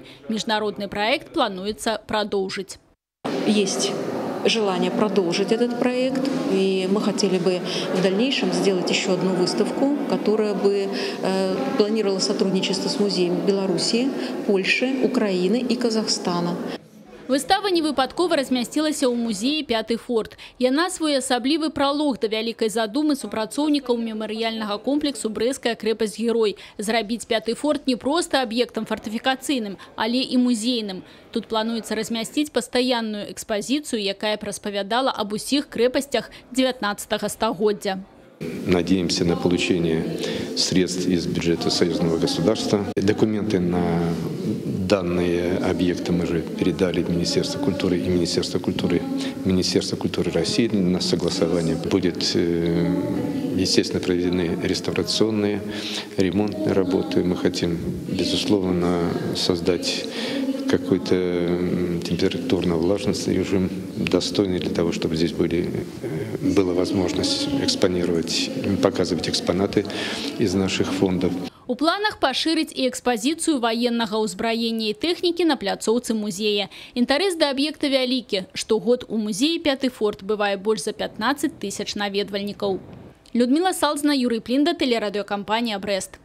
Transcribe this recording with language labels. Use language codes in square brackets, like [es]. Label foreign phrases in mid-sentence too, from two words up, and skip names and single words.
[ru] Международный проект планируется продолжить. Есть желание продолжить этот проект, и мы хотели бы в дальнейшем сделать еще одну выставку, которая бы планировала сотрудничество с музеями Беларуси, Польши, Украины и Казахстана. [be] Выстава невыпадкова размясцілася ў музеі «Пятый форт». Яна своеасаблівы пралог да вялікай задумы супрацоўнікаў мемарыяльнага комплексу «Брэсцкая крэпасць-герой». Зрабіць «Пятый форт не проста аб'ектам фартыфікацыйным, але і музейным. Тут плануецца размясціць пастаянную экспазіцыю, якая распавядала аб усіх крэпасцях 19 стагоддзя. [ru] Надеемся на получение средств из бюджета союзного государства. Документы на данные объекты мы же передали Министерству культуры и Министерству культуры России. На согласование будет, естественно, проведены реставрационные, ремонтные работы. Мы хотим, безусловно, создать какой-то температурно-влажностный режим, достойный для того, чтобы здесь была возможность экспонировать, показывать экспонаты из наших фондов. [be] У планах пашырыць і экспазіцыю военнага ўзбраення і тэхнікі на пляцоўцы музея. Інтарэс да аб'екта вялікі. Штогод у музеі «Пятый форт» бывае больш за 15 000 наведвальнікаў. [ru] Людмила Салзна, Юрий Плинда, телерадиокомпания «Брест».